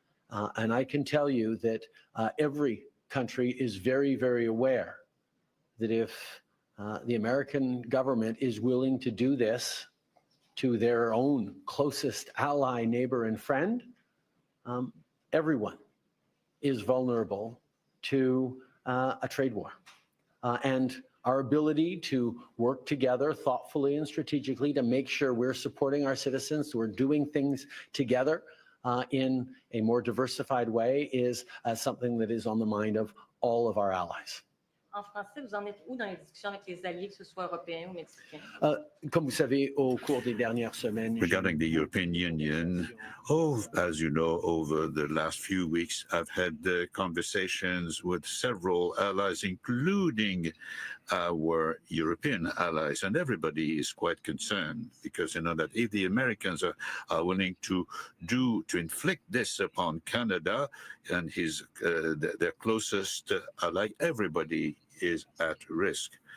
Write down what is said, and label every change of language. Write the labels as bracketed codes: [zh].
[en] And I can tell you that every country is very, very aware that if the American government is willing to do this to their own closest ally, neighbor, and friend, everyone is vulnerable to a trade war. And our ability to work together thoughtfully and strategically to make sure we're supporting our citizens, we're doing things together in a more diversified way is something that is on the mind of all of our allies. [fr] En français, vous en êtes où dans les discussions avec les alliés, que ce soit européens ou mexicains? Comme vous savez, au cours des dernières semaines, [en] Regarding the European Union, as you know, over the last few weeks, I've had conversations with several allies, including our European allies, and everybody is quite concerned because you know that if the Americans are willing to inflict this upon Canada and their closest ally, everybody is at risk.